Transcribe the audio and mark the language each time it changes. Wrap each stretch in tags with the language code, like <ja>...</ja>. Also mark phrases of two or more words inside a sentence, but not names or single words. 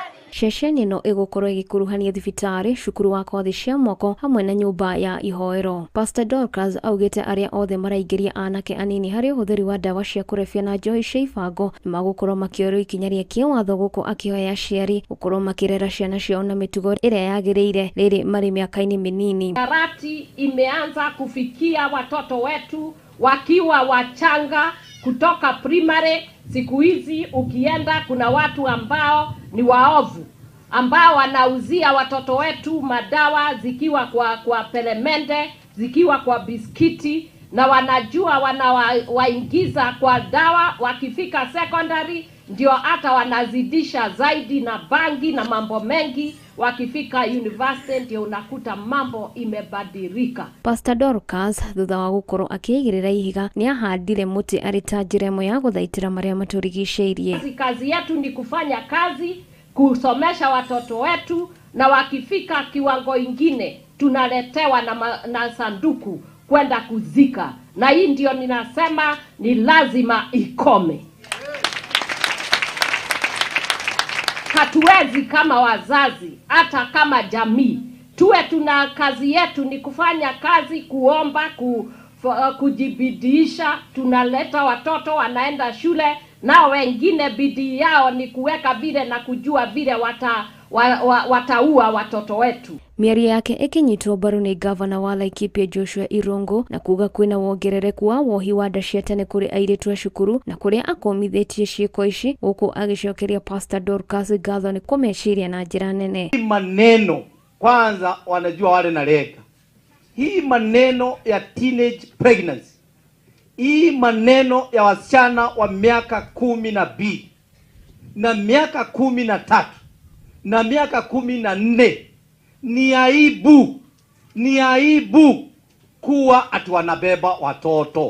<ki>Ceceni ĩno ĩgũkorwo ĩgĩkuruhania thibitarĩ, cukuru wa kothi cia moko hamwe na nyũmba ya ihoero. Pastor Dorcas augĩte arĩa othe maraingĩria anake anini harĩ ũhũthĩri wa ndawa cia kũrebia na njohi cia ibango magũkorwo makĩoerwo ikinya rĩa kĩwatho gũkũ akĩhoya aciari gũkorwo makĩrera ciana ciao na mĩtugo ĩrĩa yagĩrĩire rĩrĩ marĩ mĩaka-inĩ mĩnini.</ki> <sw>Karati imeanza kufikia watoto wetu wakiwa wachanga kutoka primary. Siku hizi ukienda kuna watu ambao ni waovu ambao wanauzia watoto wetu madawa zikiwa kwa peremende, zikiwa kwa biskiti, na wanajua wanawaingiza kwa dawa. Wakifika secondary ndio hata wanazidisha zaidi na bangi na mambo mengi. Wakifika university ndio unakuta mambo imebadilika.</sw> <ki>Pastor Dorcas thutha wa gukorwo akĩigĩrĩra ihiga ni ahandire muti arĩ ta njĩra ĩmwe ya gũthaitĩra marĩa matũrigicĩirie.</ki> <sw>Kazi yetu ni kufanya kazi, kusomesha watoto wetu, na wakifika kiwango ingine tunaletewa na sanduku kwenda kuzika, na hii ndio ninasema ni lazima ikome. Hatuwezi kama wazazi, hata kama jamii, tuwe tuna kazi yetu ni kufanya kazi, kuomba, kujibidisha. Tunaleta watoto wanaenda shule, na wengine bidii yao ni kuweka vile na kujua vile wataua watoto wetu.</sw> <ki>Mĩario yake ĩkĩnyitwo mbaru nĩ gavana wa Laikipia Joshua Irungu na kuga kwĩna wongerereku wa wohi wa nda cia tene kũrĩ airĩtu a cukuru na kũrĩa akomithĩtie ciĩko ici, gũkũ agĩcokeria Pastor Dorcas ngatho nĩ kũmeciria na njĩra nene.</ki> <sw>Hii maneno kwanza wanajua wale na leka. Hii maneno ya</sw> <en>teenage pregnancy.</en> <sw>Hii maneno ya wasichana wa miaka 12 na miaka 13 na miaka 14 ni aibu kuwa ati wanabeba watoto.</sw>